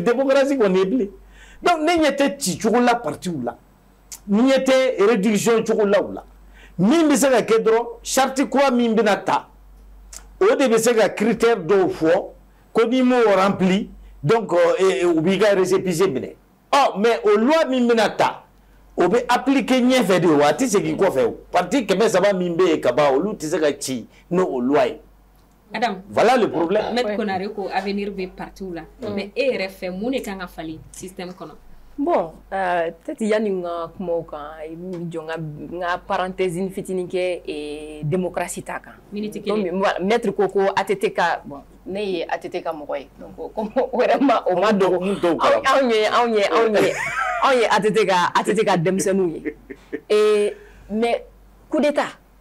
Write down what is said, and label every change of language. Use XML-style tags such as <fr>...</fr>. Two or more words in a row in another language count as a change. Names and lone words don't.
<bm>démocratie kɔni ye bilen donc ne ɲɛ tɛ ci cogo la partiw la ne ɲɛ tɛ réduction cogo la o la min bɛ se ka kɛ dɔrɔn charte kura min bɛna ta o de bɛ se ka critère dɔw fɔ ko n'i m'o rempli donc u b'i ka récépissé minɛ mais o loi min bɛna ta o bɛ appliquer ɲɛfɛ de o a tɛ segin kɔfɛ o parti 300 min bɛ yen ka ban olu tɛ se ka ci n'o loi ye. Adam,</bm> <fr>voilà le problème.</fr> <bm>Maître Konare ko avenir bɛ partout la mais e yɛrɛ fɛ mun de kan ka falen système kɔnɔ.</bm> <fr>Bon, peut-être</fr> <bm>yani nga kumaw kan i bɛ jɔ nga parenthèse fitinin kɛ démocratie ta kan. Minute kelen. Maître ko ko ATT ka bon ne ye ATT ka mɔgɔ ye</bm> <fr>donc comme vraiment</fr> <bm>o ma dɔgɔ anw ye ATT ka denmisɛnninw ye</bm> <fr>mais coup d'état</fr>